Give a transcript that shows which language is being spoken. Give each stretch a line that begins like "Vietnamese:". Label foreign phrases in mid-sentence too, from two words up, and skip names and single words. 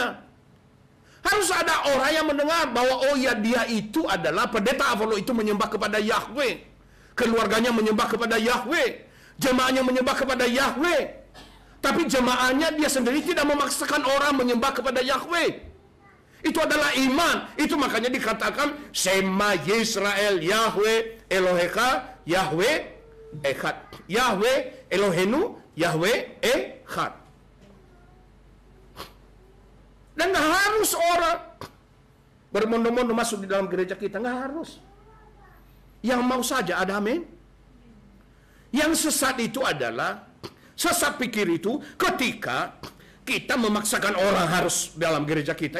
Indonesian: Harus ada orang yang mendengar bahwa oh ya, dia itu adalah pendeta Avalo itu menyembah kepada Yahweh. Keluarganya menyembah kepada Yahweh. Jemaahnya menyembah kepada Yahweh. Tapi jemaahnya dia sendiri tidak memaksakan orang menyembah kepada Yahweh. Itu adalah iman. Itu makanya dikatakan
Hebrew: שמע ישראל יהוה אלהיך יהוה אחד. יהוה אלהינו יהוה אחד.
Indonesian: Dan nggak harus orang bermondo-mondo masuk di dalam gereja kita, nggak harus. Yang mau saja ada, amin. Yang sesat itu adalah, sesat pikir itu ketika kita memaksakan orang harus dalam gereja kita.